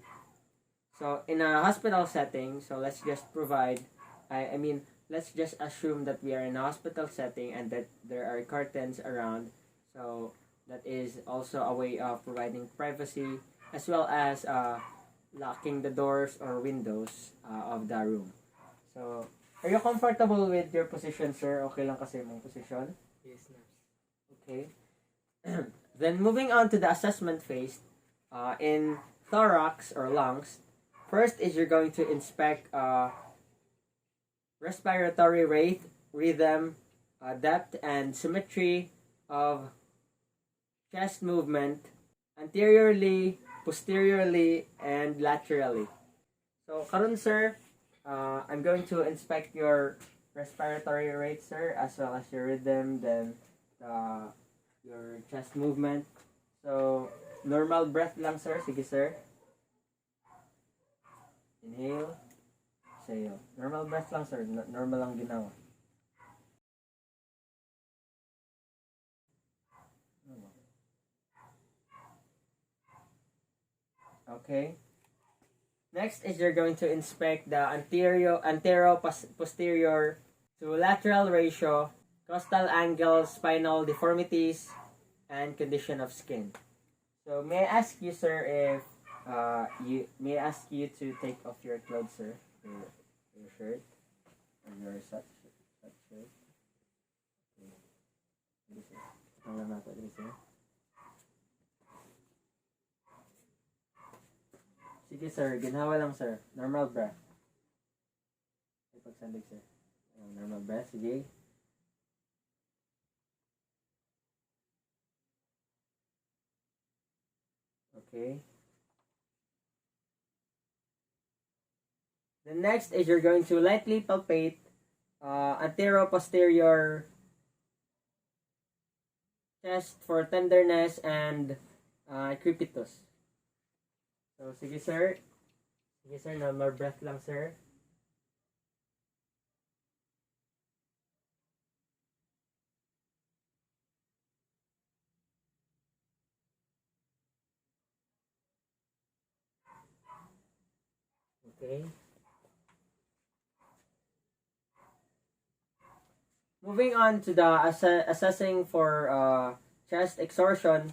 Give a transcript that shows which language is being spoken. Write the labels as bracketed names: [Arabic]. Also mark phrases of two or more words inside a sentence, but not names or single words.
[English] So in a hospital setting, so let's just let's just assume that we are in a hospital setting and that there are curtains around. So that is also a way of providing privacy as well as locking the doors or windows of the room. So, are you comfortable with your position, sir? [Cebuano] Okay lang kasi may position? [English] Yes, nurse. Okay. Then moving on to the assessment phase, in thorax or lungs, first is you're going to inspect respiratory rate, rhythm, depth, and symmetry of chest movement anteriorly, posteriorly, and laterally. So, karon sir, I'm going to inspect your respiratory rate, sir, as well as your rhythm, then your chest movement. So, normal breath lang, sir. Sige, sir. Inhale. Exhale. Normal breath lang, sir. Normal [Cebuano] lang ginawa. [English] Okay. Next is you're going to inspect the antero-posterior to lateral ratio, costal angle, spinal deformities, and condition of skin. So may I ask you, sir, if may I ask you to take off your clothes, sir, your shirt or your shirt. Okay. This is. Sige, sir. [Cebuano] Ginawa lang, [English] sir. Normal breath. Ipagsandig, sir. Normal breath. Sige. Okay. The next is you're going to lightly palpate antero-posterior chest for tenderness and crepitus. So, sige sir. Sige sir, normal breath lang sir. Okay. Moving on to the assessing for chest extortion.